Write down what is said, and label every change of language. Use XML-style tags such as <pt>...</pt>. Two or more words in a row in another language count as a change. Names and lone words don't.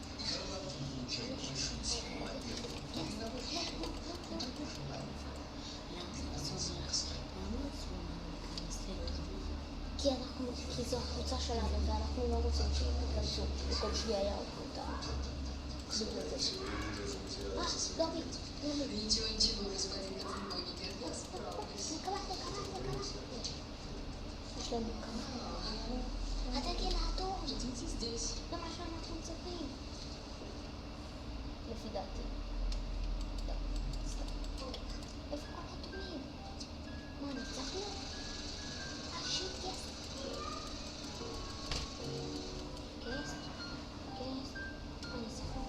<he>כי זו הקבוצה שלנו ואנחנו לא רוצים שהם ייכנסו וכל שנייה יערכו אותה. לובי.</he> <ru>Ничего, господин Катенбой,</ru> <he>נקמה. יש להם נקמה. הדגל האדום.</he> <ru>Ждите здесь.</ru> <he>זה מה שאנחנו צריכים. לפי דעתי. לא, סתם. איפה כל האדומים? מה, ניצחנו? שיט, גס. מה ניצחנו?</he>